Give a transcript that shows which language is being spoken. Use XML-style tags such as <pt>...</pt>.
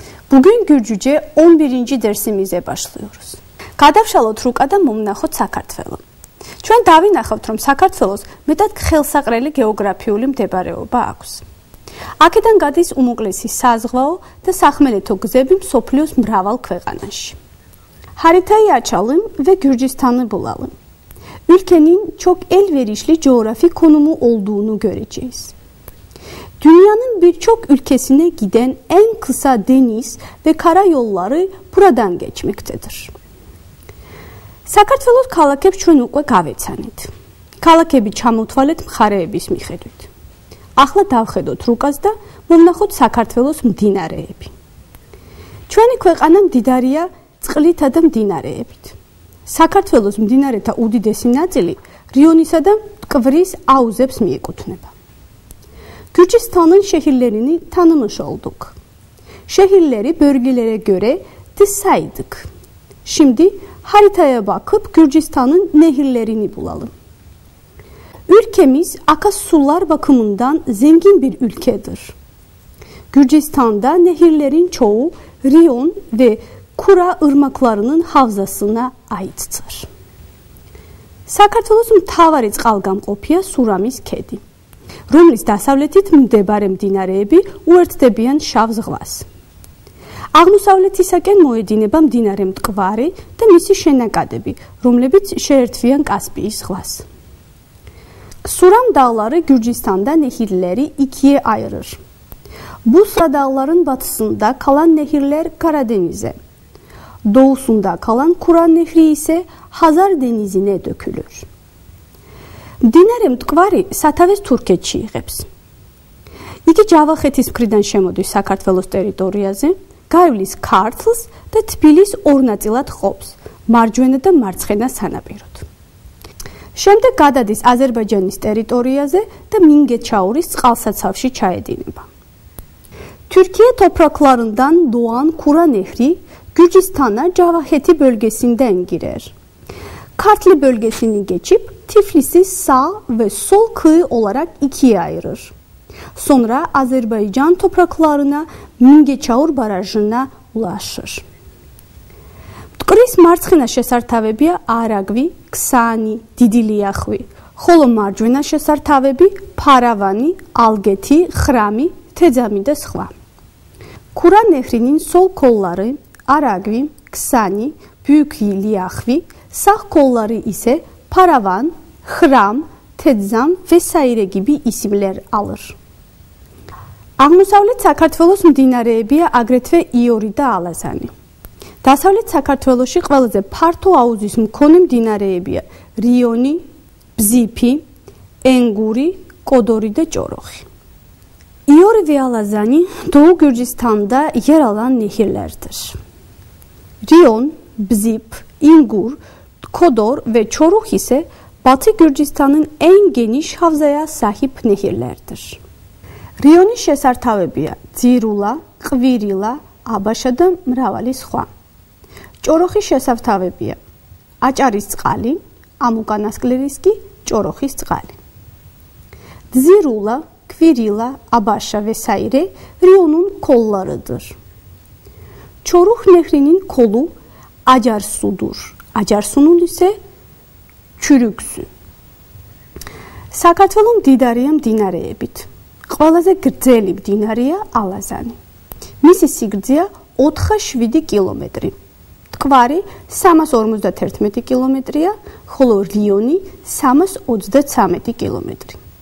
<tr>Bugün Gürcüce 11. dersimize başlıyoruz.</tr> <ka>Გადავშალოთ რუკა და მომნახოთ საქართველო. ჩვენ დავინახავთ, რომ საქართველოს მეტად ხელსაყრელი გეოგრაფიული მდებარეობა აქვს. აქედან გადის უმოკლესი საზღვაო და სახმელეთო gzები მსოფლიოს მრავალ ქვეყანაში.</ka> <tr>Haritayı açalım ve Gürcistan'ı bulalım. Ülkenin çok elverişli coğrafi konumu olduğunu göreceğiz. Dünyanın birçok ülkesine giden en kısa deniz ve karayolları buradan geçmektedir.</tr> <ka>საქართველოს ქალაქებს ჩვენ უკვე გავეცანით. ქალაქები ჩამოთვალეთ მხარეების მიხედვით. ახლა დავხედოთ რუკას და მომნახოთ საქართველოს მდინარეები. ჩვენი ქვეყანა მდიდარია წყლითა და მდინარეებით. საქართველოს მდინარეთა უდიდესი ნაწილი რიონისა და მტკვრის აუზებს მიეკუთვნება.</ka> <tr>Gürcistan'ın şehirlerini tanımış olduk. Şehirleri bölgelere göre dizsaydık. Şimdi haritaya bakıp Gürcistan'ın nehirlerini bulalım. Ülkemiz akarsular bakımından zengin bir ülkedir. Gürcistan'da nehirlerin çoğu Rion ve Kura ırmaklarının havzasına aittir.</tr> <ka>საქართველოს მთავარი წყალგამყოფია სურამის ქედი, რომლის დასავლეთით მდებარე მდინარეები უერთდებიან შავ ზღვას. აღმოსავლეთისაკენ მოედინება მდინარე მტკვარი და მისი შენაკადები, რომლებიც შეერთვიან Kaspiyis zğvas.</ka> <tr>Suram dağları Gürcistan'da nehirleri ikiye ayırır. Busra dağların batısında kalan nehirler Karadeniz'e, doğusunda kalan Kura nehri ise Hazar denizine dökülür.</tr> <ka>Mდინარე მტკვარი სათავეს თურქეთში იღებს. იგი ჯავახეთის მხრიდან შემოდის საქართველოს ტერიტორიაზე, გაივლის ქართლს და თბილის ორ ნაწილად ყოფს, მარჯვენა და მარცხენა სანაპიროდ. შემდეგ გადადის აზერბაიჯანის ტერიტორიაზე და Mingeçauris წყალსაცავში çaeდინება.</ka> <tr>Türkiye topraklarından doğan Kura Nehri Gürcistan'a Cavaheti bölgesinden girer. Kartli bölgesini geçip Tiflis'i sağ ve sol kıyı olarak ikiye ayırır. Sonra Azerbaycan topraklarına Mingeçaur barajına ulaşır.</tr> <ka>Mtკვრის მარცხენა შესართავებია არაგვი, ქსანი, დიდი ლიახვი, ხოლო მარჯვენა შესართავები ფარავანი, ალგეთი, ხრამი, თეძამი და სხვა.</ka> <tr>Kura Nehri'nin sol kolları Aragvi, Ksani, Büyük Liaxvi, sağ kolları ise Paravan, Xram, Tedzam vesaire gibi isimler alır.</tr> <ka>აღმოსავლეთ საქართველოს მდინარეებია აგრეთვე იორი და ალაზანი. დასავლეთ საქართველოში ყველაზე ფართო აუზის მქონე მდინარეებია რიონი, ბზიფი, ენგური, კოდორი და ჭოროხი.</ka> <tr>İori ve Alazani Doğu Gürcistan'da yer alan nehirlerdir. Rion, Bzip, İngur, Kodor ve Çoruh ise Batı Gürcistan'ın en geniş havzaya sahip nehirlerdir. Rion'un</tr> <ka>შესართავებია ძირულა, ყვირილა, აბაშა და მრავალი სხვა. ჭოროხის შესართავებია აჭარის წყალი, ამ უკანასკნელის კი ჭოროხის წყალი.</ka> <tr>ძირულა, ყვირილა, აბაშა vesaire Rion'un kollarıdır. Çoruh Nehri'nin kolu Acarsu'dur. Acarsu'nun ise Çürüksü.</tr> <ka>საქართველო მდიდარია მდინარეებით. ყველაზე გრძელი მდინარეა ალაზანი. მისი სიგრძეა 4-7 კილომეტრი. მტკვარი 351 კილომეტრია, ხოლო რიონი 333 kilometre.</ka>